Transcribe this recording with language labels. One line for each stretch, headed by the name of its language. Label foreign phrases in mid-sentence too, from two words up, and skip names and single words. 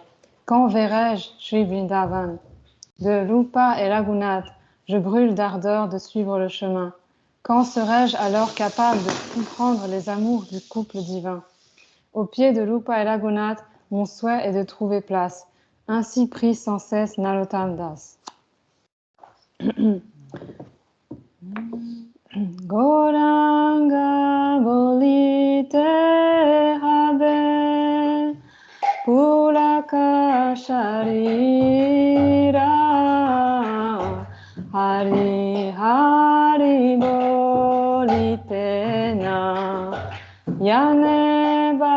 French: Quand verrai-je Shri Vrindavan? De Rupa et Raghunath, je brûle d'ardeur de suivre le chemin. Quand serai-je alors capable de comprendre les amours du couple divin? Au pied de Rupa et Raghunath, mon souhait est de trouver place. Ainsi prie sans cesse Narottam Das.
Bangla: গৌরাঙ্গ বলিতে হবে পুলক শরীর হরি হরি বলিতে না যানে